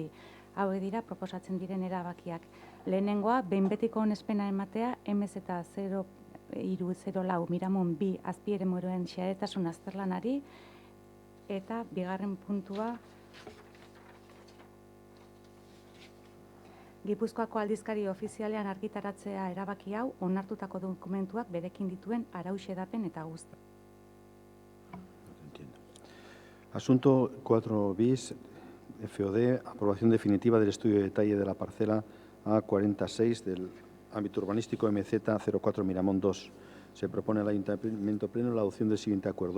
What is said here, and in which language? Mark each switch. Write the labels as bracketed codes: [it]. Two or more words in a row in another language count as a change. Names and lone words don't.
[eu] Hau dira proposatzen diren erabakiak. Lehenengoa, behin betiko onespena ematea MZ0304 Miramon 2 azpieremuroen xehetasun azterlanari, eta bigarren puntua, Gipuzkoako aldizkari ofizialean argitaratzea erabaki hau onartutako dokumentuak berekin dituen arau xedapen eta guzti. [es] Asunto 4 bis, FOD, aprobación definitiva del estudio de detalle de la parcela A46 del ámbito urbanístico MZ04 Miramón 2. Se propone al Ayuntamiento Pleno la adopción del siguiente acuerdo.